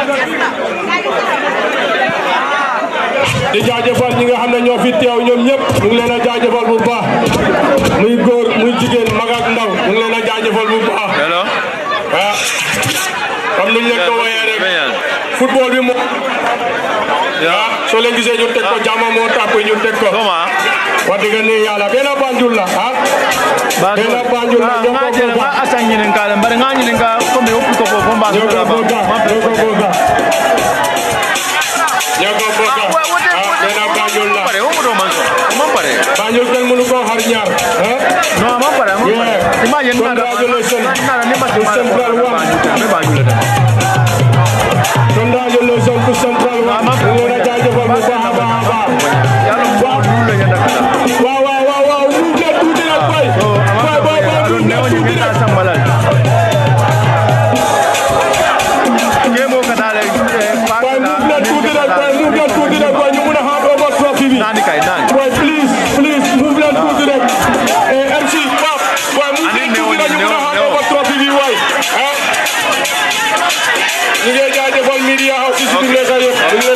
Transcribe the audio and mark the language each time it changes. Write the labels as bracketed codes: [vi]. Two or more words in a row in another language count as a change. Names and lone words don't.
[wo] di jaajëfal ñi nga xam ne ñoo fi teew ñoom ñëpp ñu ngi leen a jaajëfal bu baax muy góor muy jigéen mag ak ndaw ñu ngi leen a jaajëfal bu baax comme niñ leen ko waxee rek football bi mo soo leen gisee ñu teg ko jàmm moo tax ñu teg ko wax dëgg ne yàlla benn Banjul la benn Banjul la ñoo ko boga asanyin ka mbare ngani nga ko me opu ko fo mba ñoo ko boga benn Banjul la Banjul kenn mënu ko xar ñaar no ma pare imagine [en] congratulations to Central1 [wo] ñu la jaajëfal bu baax a baax a baax waaw mu jël tuuti nag [en] boy please move [wo] leen tuuti rek MC Pap boy mu jël tuuti nag ñu mën a xam [en] over trophy [wo] bi waay ñu ngi jaajëfal [en] media house [wo] si nekk yëpp